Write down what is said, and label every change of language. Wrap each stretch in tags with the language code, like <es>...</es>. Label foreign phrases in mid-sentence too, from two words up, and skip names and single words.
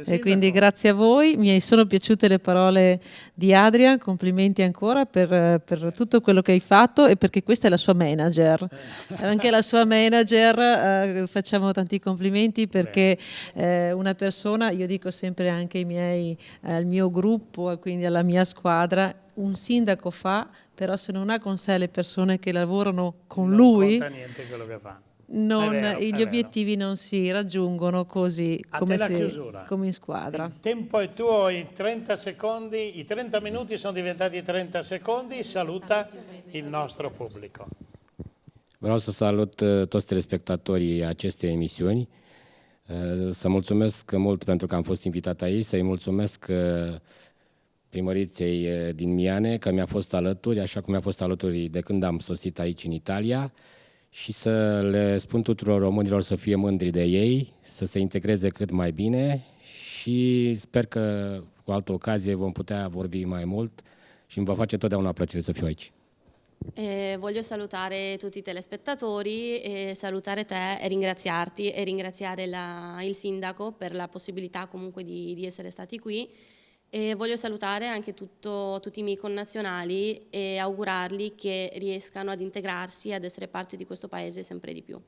<it>e quindi grazie a voi, mi sono piaciute le parole di Adrian, complimenti ancora per tutto quello che hai fatto, e perché questa è la sua manager, anche la sua manager, facciamo tanti complimenti, perché una persona, io dico sempre anche al mio gruppo, quindi alla mia squadra, un sindaco fa, però se non ha con sé le persone che lavorano con lui, non conta niente quello che fa. gli obiettivi non si raggiungono così come in squadra. Il tempo è tuo, i 30 secondi, i 30 minuti sono diventati 30 secondi, saluta il nostro pubblico.</it> <ro>Vreau să salut toți telespectatorii acestei emisiuni, să mulțumesc mult pentru că am fost invitat aici, să-i mulțumesc primăriței din Miane că mi-a fost alături, așa cum mi-a fost alături de când am sosit aici în Italia, și să le spun tuturor românilor să fie mândri de ei, să se integreze cât mai bine, și sper că cu altă ocazie vom putea vorbi mai mult și îmi va face totdeauna plăcere să fiu aici.</ro> <it>Voglio salutare tutti i telespettatori, e salutare te e ringraziarti e ringraziare il sindaco per la possibilità comunque di essere stati qui, e voglio salutare anche tutti i miei connazionali e augurarli che riescano ad integrarsi e ad essere parte di questo paese sempre di più.</it>